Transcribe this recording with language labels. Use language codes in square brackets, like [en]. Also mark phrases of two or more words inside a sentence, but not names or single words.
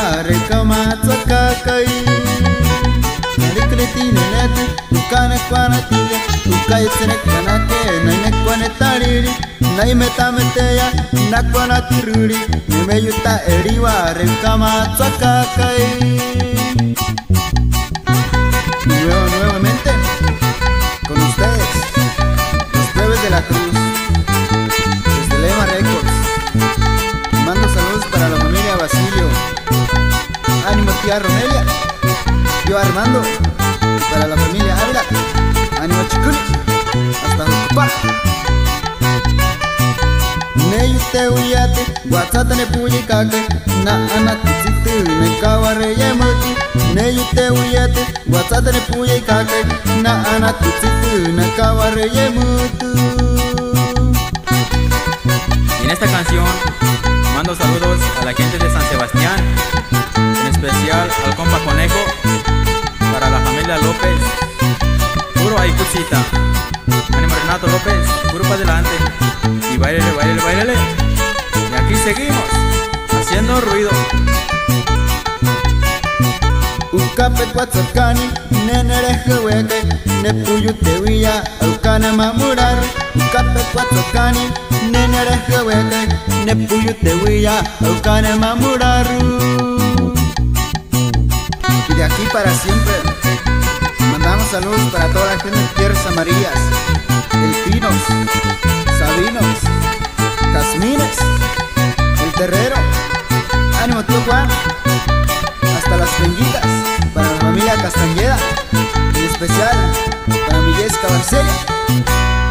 [hch] rekama tsakakai Narikleti neneti ukane kwana tiya ukaitsene kanake nainekwane tariri Naimetameteya nekwana tiruni nimeyuta eriwa rekama tsakakai. [es] Nuevamente con ustedes los Plebes de la Cruz Lema Records. Mando saludos para la familia Basilio, ánimo tía Romelia, yo Armando, para la familia Ávila, ánimo Chicul, hasta Jucupá. [hch] Neyute uyate, guatzata ne puye kake, na anatizitu ne kaware yemuti. Neyute uyate, guatzata ne puye kake, na anatizitu ne kaware yemutu. [es] En esta canción mando saludos a la gente de San Sebastián, en especial al compa Conejo, para la familia López, puro ahí cosita. Ánimo Renato López, puro para adelante y bailele, bailele, bailele. Y aquí seguimos haciendo ruido. [hch] Ukape kwatsakani nenereje weke nepuyu tewiya aukana mamurar. Ukape kwatsakani nenereje weke nepuyu tewiya aukana mamuraru. [es] Y de aquí para siempre mandamos saludos para toda la gente de Tierras Amarillas, Delfinos, Sabinos, Jazmines, El Terrero. Ánimo tío Juan, hasta las Penguitas, para la familia Castañeda, en especial para mi Jessica Barcelia.